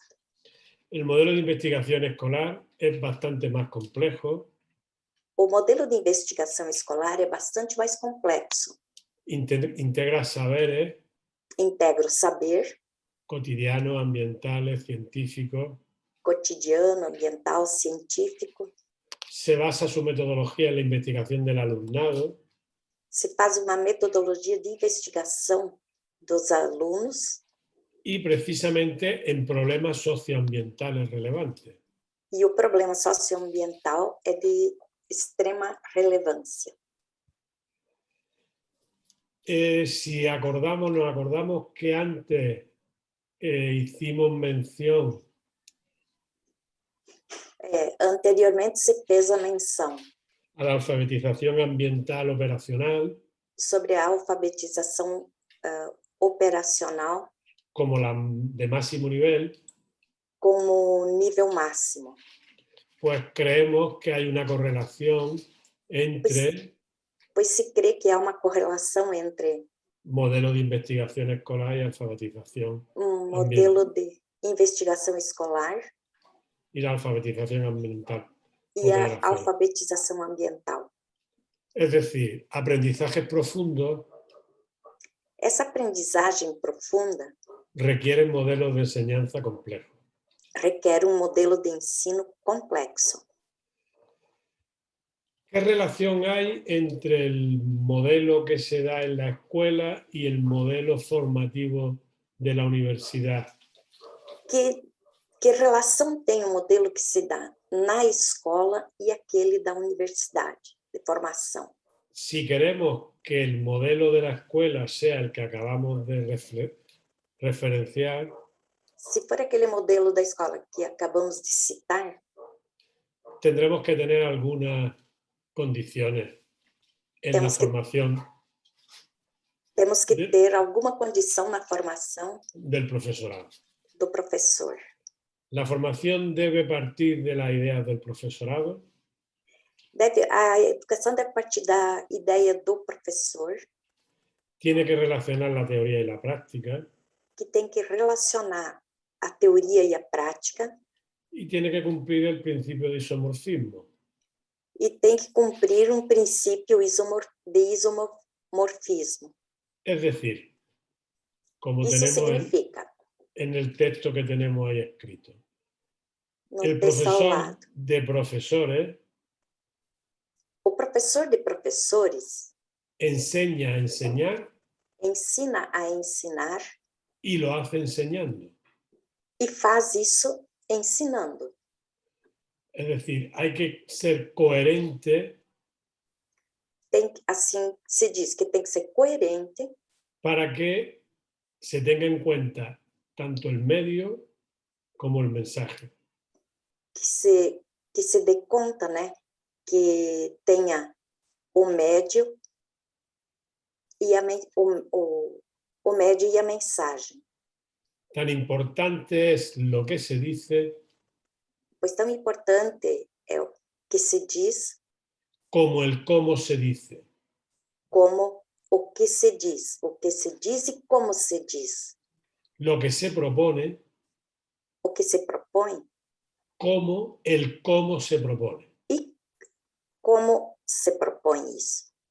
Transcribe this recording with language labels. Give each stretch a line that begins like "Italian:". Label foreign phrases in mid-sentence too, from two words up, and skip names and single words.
Spanish: El modelo de investigación escolar es bastante más complejo.
Portuguese: O modelo de investigação escolar é bastante mais complexo.
Spanish: Integra saberes
Portuguese: Integra o saber
Spanish: cotidianos, ambientales, científicos.
Portuguese: cotidiano, ambiental, científico.
Spanish: Se basa su metodología en la investigación del alumnado.
Portuguese: Se faz uma metodologia de investigação dos alunos.
Spanish: Y precisamente en problemas socioambientales relevantes.
Portuguese: E o problema socioambiental é de extrema relevância.
Spanish: Si nos acordamos que antes hicimos mención
Portuguese: Anteriormente se fez a menção
Spanish: a la alfabetización ambiental operacional
Portuguese: sobre a alfabetização operacional
Spanish: como la de máximo nivel,
Portuguese: como nível máximo.
Spanish: pues creemos que hay una correlación entre
Portuguese: Pois se crê que há uma correlação entre
Spanish: modelo de investigación escolar y alfabetización
Portuguese: modelo de investigação escolar
Spanish: y la alfabetización ambiental.
Portuguese: e a alfabetização ambiental.
Spanish: Es decir, aprendizajes profundos
Portuguese: Essa aprendizagem profunda
Spanish: requieren modelos de enseñanza complejos.
Portuguese: requer modelo de ensino complexo.
Spanish: ¿Qué relación hay entre el modelo que se da en la escuela y el modelo formativo de la universidad?
Portuguese: Que relação tem o modelo que se dá na escola e aquele da universidade de formação?
Spanish: Si queremos que el modelo de la escuela sea el que acabamos de referenciar,
Portuguese: se for aquele modelo da escola que acabamos de citar,
Spanish: tendremos que tener algunas condiciones en la formación.
Portuguese: Temos que ter alguma condição na formação
Spanish: del profesorado.
Portuguese: Do professor.
Spanish: La formación debe partir de las ideas del profesorado.
Portuguese: A educação deve partir da ideia do professor.
Spanish: Tiene que relacionar la teoría y la práctica.
Portuguese: Que tem que relacionar a teoria e a prática.
Spanish: Y tiene que cumplir el principio de isomorfismo.
Portuguese: E tem que cumprir princípio de isomorfismo.
Spanish: Es decir, como
Portuguese: Isso
Spanish: tenemos en el texto que tenemos ahí escrito, el profesor de profesores,
Portuguese: o professor de professores
Spanish: enseña a enseñar,
Portuguese: ensina a ensinar
Spanish: y lo hace enseñando.
Portuguese: E faz isso ensinando.
Spanish: Es decir, hay que ser coherente
Portuguese: assim se diz que tem que ser coerente
Spanish: para que se tenga en cuenta tanto el medio como el mensaje.
Portuguese: que se dê conta, né, que tenha o médio e o médio e a mensagem.
Spanish: Tan importante es lo que se dice
Portuguese: Pois tão importante é o que se diz
Spanish: como el cómo se dice.
Portuguese: como o que se diz e como se diz.
Spanish: Lo que se propone
Portuguese: O que se propõe
Spanish: como el cómo se propone.
Portuguese: e como se propõe isso.